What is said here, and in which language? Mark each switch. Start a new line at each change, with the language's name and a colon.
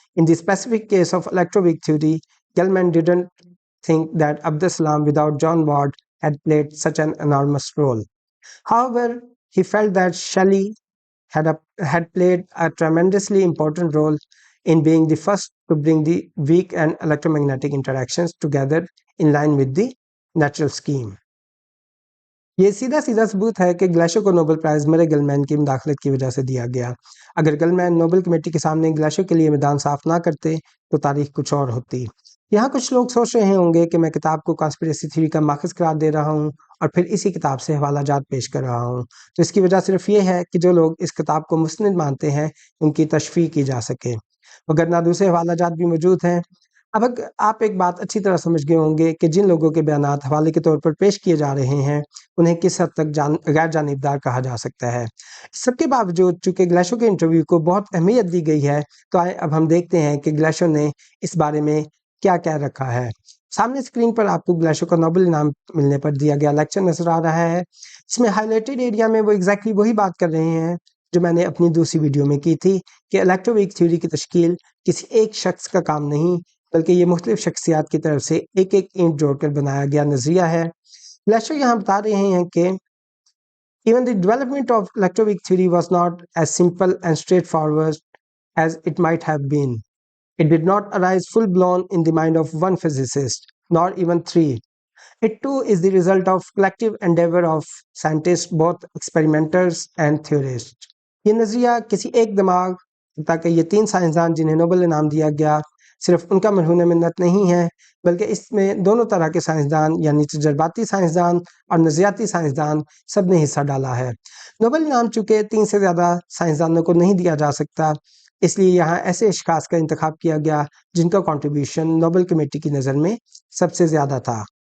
English: In the specific case of electroweak theory, Gell-Mann didn't think that Abdus-Salam without John Ward had played such an enormous role. However, he felt that Shelley had played a tremendously important role in being the first to bring the weak and electromagnetic interactions together in line with the natural scheme.
Urdu: یہ سیدھا ثبوت ہے کہ گلیشو کو Nobel price مرے گلمین کی مداخلت کی وجہ سے دیا گیا. اگر گلمین نوبل کمیٹی کے سامنے گلیشو کے لیے میدان صاف نہ کرتے تو تاریخ کچھ اور ہوتی. یہاں کچھ لوگ سوچ رہے ہوں گے کہ میں کتاب کو کانسپریسی تھیوری کا ماخذ قرار دے رہا ہوں اور پھر اسی کتاب سے حوالہ جات پیش کر رہا ہوں. تو اس کی وجہ صرف یہ ہے کہ جو لوگ اس کتاب کو مستند مانتے ہیں ان کی تشفیع کی جا سکے، وگرنہ دوسرے حوالہ جات بھی موجود ہیں. اب آپ ایک بات اچھی طرح سمجھ گئے ہوں گے کہ جن لوگوں کے بیانات حوالے کے طور پر پیش کیے جا رہے ہیں انہیں کس حد تک غیر جانبدار کہا جا سکتا ہے. اس سب کے باوجود چونکہ گلیشو کے انٹرویو کو بہت اہمیت دی گئی ہے تو آئے اب ہم دیکھتے ہیں کہ گلیشو نے اس بارے میں کیا کہہ رکھا ہے. سامنے اسکرین پر آپ کو گلیشو کا نوبل انعام ملنے پر دیا گیا لیکچر نظر آ رہا ہے. اس میں ہائی لائٹڈ ایریا میں وہ ایگزیکٹلی وہی بات کر رہے ہیں جو میں نے اپنی دوسری ویڈیو میں کی تھی کہ الیکٹرویک تھیوری کی تشکیل کسی ایک شخص کا کام نہیں بلکہ یہ مختلف شخصیات کی طرف سے ایک ایک اینٹ جوڑ کر بنایا گیا نظریہ ہے. گلیشو یہاں بتا رہے ہیں کہ
English: even the development of electroweak theory was not as simple and straightforward as it might have been. It did not arise full-blown in the mind of one physicist, nor even three. It too is the result of collective endeavor of scientists, both experimenters and theorists.
Urdu: یہ نظریہ کسی ایک دماغ تاکہ یہ 3 سائنسدان جنہیں Nobel انعام دیا گیا صرف ان کا مرہون منت نہیں ہے بلکہ اس میں دونوں طرح کے سائنسدان یعنی تجرباتی سائنسدان اور نظریاتی سائنسدان سب نے حصہ ڈالا ہے. نوبل انعام چونکہ 3 سے زیادہ سائنسدانوں کو نہیں دیا جا سکتا اس لیے یہاں ایسے اشخاص کا انتخاب کیا گیا جن کا کنٹریبیوشن نوبل کمیٹی کی نظر میں سب سے زیادہ تھا.